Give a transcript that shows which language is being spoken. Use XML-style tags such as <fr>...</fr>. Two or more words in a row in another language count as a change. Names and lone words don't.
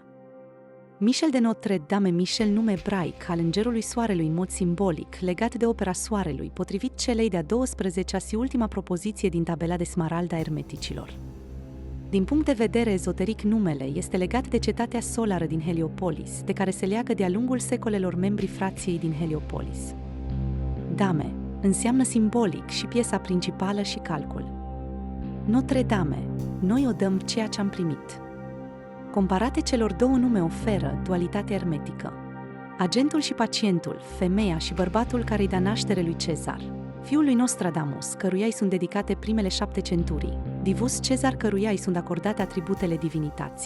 <ro>Michel de Notre-Dame, Michel, nume ebraic al îngerului soarelui în mod simbolic, legat de opera soarelui, potrivit celei de-a 12-a și ultima propoziție din tabela de smarald a ermeticilor. Din punct de vedere ezoteric, numele este legat de cetatea solară din Heliopolis, de care se leagă de-a lungul secolelor membrii frației din Heliopolis. Dame înseamnă simbolic și piesa principală și calcul. Notre-Dame, noi o dăm ceea ce am primit. Comparate celor 2 nume oferă dualitate hermetică. Agentul și pacientul, femeia și bărbatul care îi da naștere lui Cezar, fiul lui Nostradamus, căruia îi sunt dedicate primele 7 centurii, Divus Cezar, căruia îi sunt acordate atributele divinității.</ro>